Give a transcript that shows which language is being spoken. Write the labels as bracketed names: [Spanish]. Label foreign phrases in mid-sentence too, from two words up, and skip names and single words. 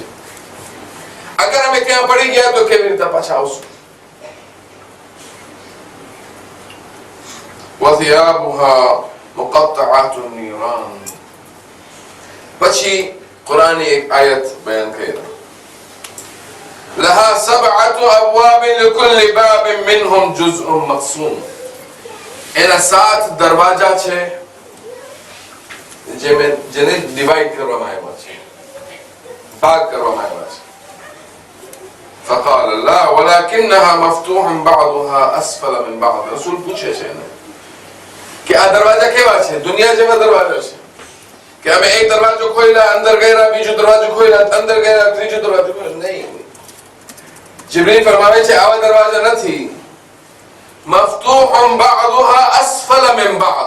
[Gujarati] અગર અમે ત્યાં પડી ગયા તો કેવી રીતે પાછા આવશું? [Arabic] وثيابها مقطعات النيران. [Gujarati] પછી કુરાની એક આયત બયાન કરી. [Arabic] لها 7 أبواب لكل باب منهم جزء مقسوم. [Gujarati] એના 7 દરવાજા છે જેને ડિવાઈડ કરવામાં આવ્યા છે, ભાગ કરવામાં આવ્યા છે. [Arabic] فقال الله ولكنها مفتوح بعضها أسفل من بعض. [Gujarati] રસૂલ પૂછે છે કે આ દરવાજા કેવા છે? દુનિયા જેવા દરવાજા છે કે અમે એક દરવાજો ખોલ્યા, અંદર ગયા, બીજો દરવાજો ખોલ્યા, અંદર ગયા, ત્રીજો દરવાજો ખોલ્યો? નહીં. જિબ્રીલ ફરમાવે છે આવા દરવાજા નથી. [Arabic] مفتوح بعضها أسفل من بعض.